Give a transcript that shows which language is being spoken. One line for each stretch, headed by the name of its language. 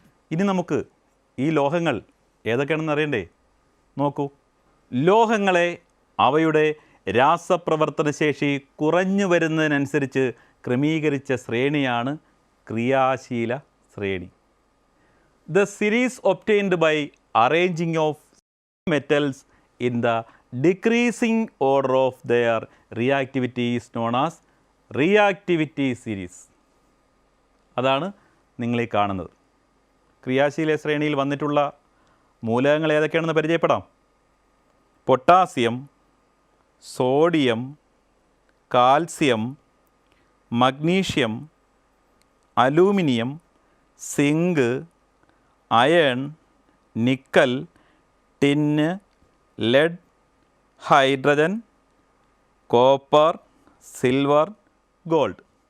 Malayalam: ഇനി നമുക്ക് ഈ ലോഹങ്ങൾ ഏതൊക്കെയാണെന്ന് അറിയണ്ടേ? നോക്കൂ, ലോഹങ്ങളെ അവയുടെ രാസപ്രവർത്തനശേഷി കുറഞ്ഞു വരുന്നതിനനുസരിച്ച് ക്രമീകരിച്ച ശ്രേണിയാണ് ക്രിയാശീല ശ്രേണി.
English: The series obtained by arranging of metals in the decreasing order of their reactivity is known as reactivity series.
Malayalam: അതാണ് നിങ്ങൾ ഈ കാണുന്നത്. ക്രിയാശീല ശ്രേണിയിൽ വന്നിട്ടുള്ള മൂലകങ്ങൾ ഏതൊക്കെയാണെന്ന് പരിചയപ്പെടാം. Potassium, sodium, calcium, magnesium, aluminium, zinc, iron, nickel, tin, lead, hydrogen, copper, silver, gold.